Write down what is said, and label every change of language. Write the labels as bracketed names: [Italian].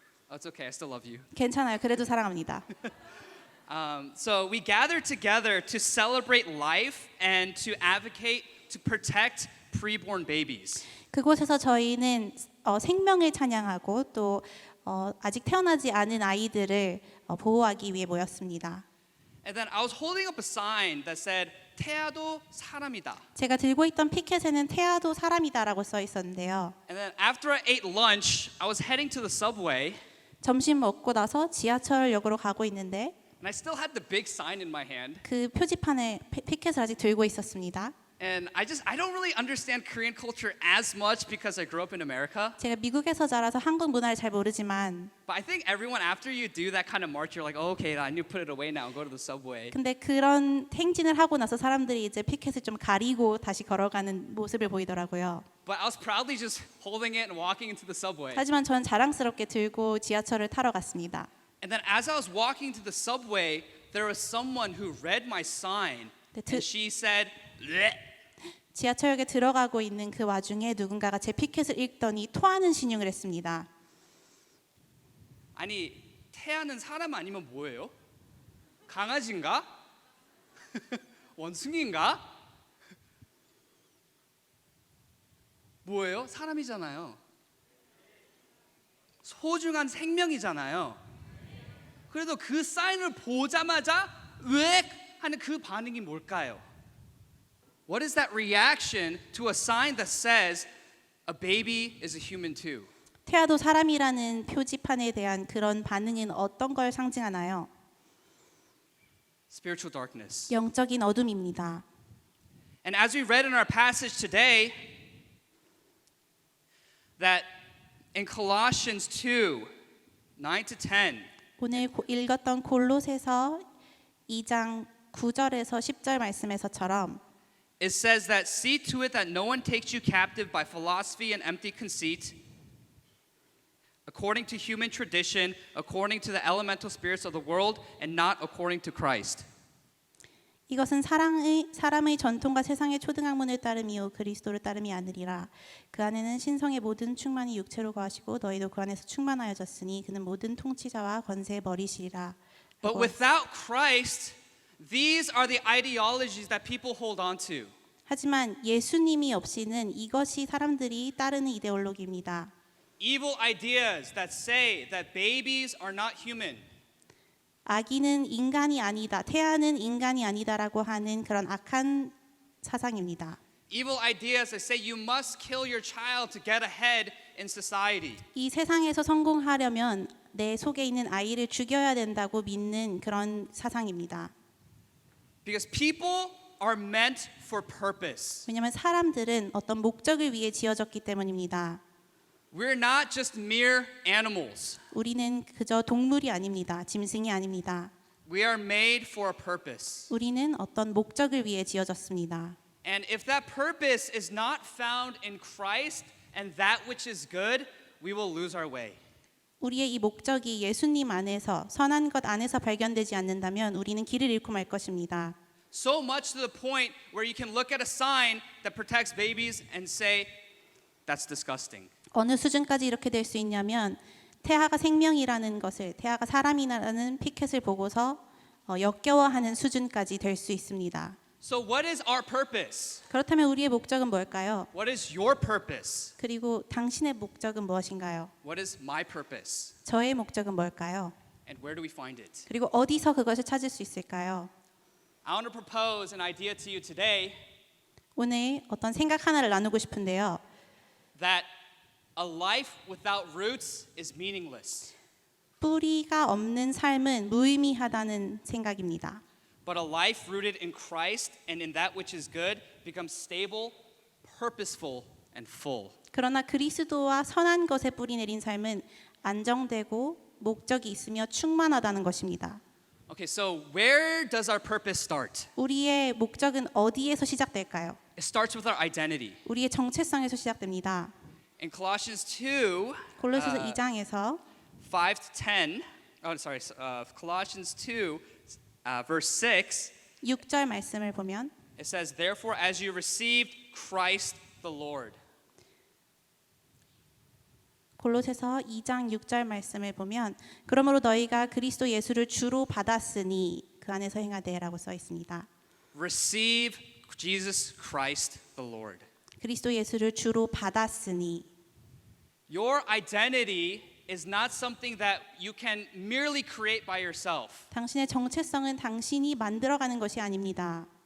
[English] Oh, it's okay. I still love you. [Korean] 괜찮아요. 그래도 사랑합니다. [English] So we gathered together to celebrate life and to advocate to protect preborn babies. [Korean] 그곳에서 저희는 생명을 찬양하고 또 아직 태어나지 않은 아이들을 보호하기 위해 모였습니다. [English] And then I was holding up a sign that said [Korean] 태아도 사람이다. 제가 들고 있던 피켓에는 태아도 사람이다라고 써 있었는데요. [English] And then after I ate lunch, I was heading to the subway, [Korean] 점심 먹고 나서 지하철역으로 가고 있는데 [English] and I still had the big sign in my hand. [Korean] 그 표지판에 피켓을 아직 들고 있었습니다. [English] And I don't really understand Korean culture as much because I grew up in America. [Korean] 제가 미국에서 자라서 한국 문화를 잘 모르지만 [English] But I think everyone after you do that kind of march, you're like, oh, okay, I need to put it away now and go to the subway. [Korean] 근데 그런 행진을 하고 나서 사람들이 이제 피켓을 좀 가리고 다시 걸어가는 모습을 보이더라고요. [English] But I was proudly just holding it and walking into the subway. [Korean] 하지만 전 자랑스럽게 들고 지하철을 타러 갔습니다. [English] And then as I was walking to the subway, there was someone who read my sign, and she said, "Bleh." [Korean] 지하철역에 들어가고 있는 그 와중에 누군가가 제 피켓을 읽더니 토하는 신용을 했습니다. 아니 태아는 사람 아니면 뭐예요? 강아지인가? 원숭이인가? 뭐예요? 사람이잖아요. 소중한 생명이잖아요. 그래도 그 사인을 보자마자 왜 하는 그 반응이 뭘까요? [English] What is that reaction to a sign that says a baby is a human too? [Korean] 태아도 사람이라는 표지판에 대한 그런 반응은 어떤 걸 상징하나요? [English] Spiritual darkness. [Korean] 영적인 어둠입니다. [English] And as we read in our passage today, that in Colossians 2, 9 to 10, [Korean] 오늘 읽었던 골로새서 2장 9절에서 10절 말씀에서처럼 [English] it says that see to it that no one takes you captive by philosophy and empty conceit, according to human tradition, according to the elemental spirits of the world, and not according to Christ. [Korean] 이것은 사람의 전통과 세상의 초등학문을 따름이요 그리스도를 따름이 아니리라. 그 안에는 신성의 모든 충만이 육체로 거하시고 너희도 그 안에서 충만하여졌으니 그는 모든 통치자와 권세의 머리시리라. [English] But without Christ, these are the ideologies that people hold on to. [Korean] 하지만 예수님이 없이는 이것이 사람들이 따르는 이데올로기입니다. [English] Evil ideas that say that babies are not human. [Korean] 아기는 인간이 아니다, 태아는 인간이 아니다라고 하는 그런 악한 사상입니다. [English] Evil ideas that say you must kill your child to get ahead in society. [Korean] 이 세상에서 성공하려면 내 속에 있는 아이를 죽여야 된다고 믿는 그런 사상입니다. [English] Because people are meant for purpose. [Korean] 왜냐하면 사람들은 어떤 목적을 위해 지어졌기 때문입니다. [English] We're not just mere animals. [Korean] 우리는 그저 동물이 아닙니다. 짐승이 아닙니다. [English] We are made for a purpose. [Korean] 우리는 어떤 목적을 위해 지어졌습니다. [English] And if that purpose is not found in Christ and that which is good, we will lose our way. [Korean] 우리의 이 목적이 예수님 안에서 선한 것 안에서 발견되지 않는다면 우리는 길을 잃고 말 것입니다. [English] So much to the point where you can look at a sign that protects babies and say, that's disgusting. [Korean] 어느 수준까지 이렇게 될 수 있냐면 태아가 생명이라는 것을 태아가 사람이라는 피켓을 보고서 역겨워하는 수준까지 될 수 있습니다. [English] So what is our purpose? [Korean] 그렇다면 우리의 목적은 뭘까요? [English] What is your purpose? [Korean] 그리고 당신의 목적은 무엇인가요? [English] What is my purpose? [Korean] 저의 목적은 뭘까요? [English] And where do we find it? [Korean] 그리고 어디서 그것을 찾을 수 있을까요? [English] I want to propose an idea to you today [Korean] 오늘 어떤 생각 하나를 나누고 싶은데요. [English] that a life without roots is meaningless. [Korean] 뿌리가 없는 삶은 무의미하다는 생각입니다. [English] But a life rooted in Christ and in that which is good becomes stable, purposeful, and full. [Korean] 그러나 그리스도와 선한 것에 뿌리 내린 삶은 안정되고 목적이 있으며 충만하다는 것입니다. [English] Okay, so where does our purpose start? [Korean] 우리의 목적은 어디에서 시작될까요? [English] It starts with our identity. [Korean] 우리의 정체성에서 시작됩니다. [English] In Colossians 2, [Korean] 골로새서 2장에서 [English] 5 to 10, Colossians 2, verse 6, [Korean] 6절 말씀을 보면 [English] it says, therefore as you received Christ the Lord. [Korean] 골로새서 2장 6절 말씀을 보면 그러므로 너희가 그리스도 예수를 주로 받았으니 그 안에서 행하되라고 써 있습니다. [English] Receive Jesus Christ the Lord. [Korean] 그리스도 예수를 주로 받았으니 [English] Your identity is not something that you can merely create by yourself, [Korean] 당신의 정체성은 당신이 만들어가는 것이 아닙니다.